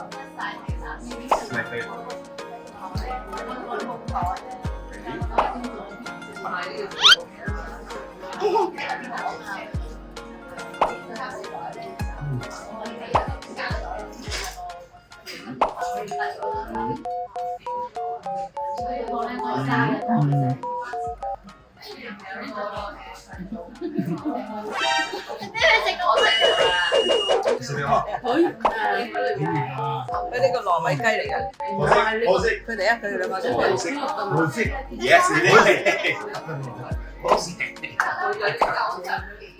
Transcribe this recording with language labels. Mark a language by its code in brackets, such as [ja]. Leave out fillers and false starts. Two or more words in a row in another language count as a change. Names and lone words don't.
[en] It's my favorite. Ready? [yue] 食咩啊？佢呢個糯米雞嚟嘅，我識。佢哋佢哋兩個出嚟。 [en] Yes, it is.